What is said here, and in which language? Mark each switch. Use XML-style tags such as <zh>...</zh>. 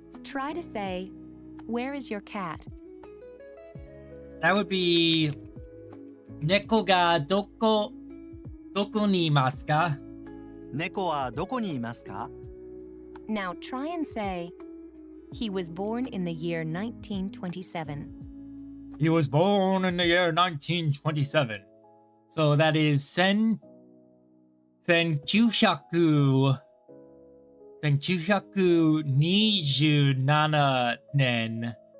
<en>Try to say, where is your cat? That would be</en> <ja>猫がどこにいますか？猫はどこにいますか？</ja> <en>Now try and say, he was born in the year 1927. He was born in the year 1927. So that is 1927年。</en>